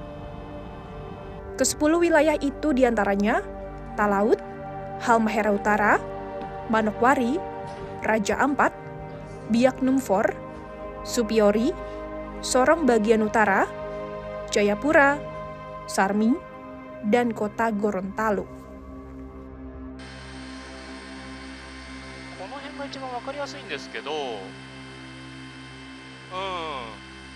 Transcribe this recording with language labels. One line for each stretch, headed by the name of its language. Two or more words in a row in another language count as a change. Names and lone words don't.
Indonesian: Ke-10 wilayah itu diantaranya Talaut, Halmahera Utara, Manokwari, Raja Ampat, Biak Numfor, Supiori, Sorong bagian utara, Jayapura, Sarmi, dan kota Gorontalo.
Japanese: この辺が一番わかりやすいんですけど、